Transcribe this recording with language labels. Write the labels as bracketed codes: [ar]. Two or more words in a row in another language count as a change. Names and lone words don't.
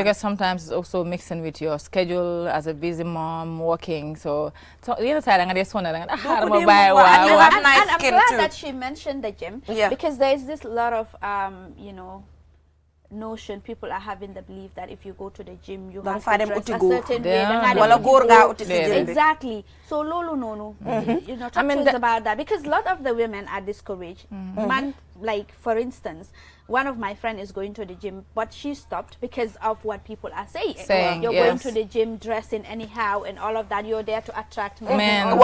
[en] because sometimes it's also mixing with your schedule as a busy mom working. So the other side, I'm gonna And I'm skin glad too. that she mentioned the gym. Yeah. Because there is this lot of notion people are having the belief that if you go to the gym you have to dress a certain way. [wo] Wala góor nga uti si gym bi. [en] Exactly. So [wo] lolu nono. [en] You know, talk to us about that because a lot of the women are discouraged. Man, like for instance, one of my friends is going to the gym, but she stopped because of what people are saying. You're going to the gym dressing anyhow and all of that. You're there to attract men.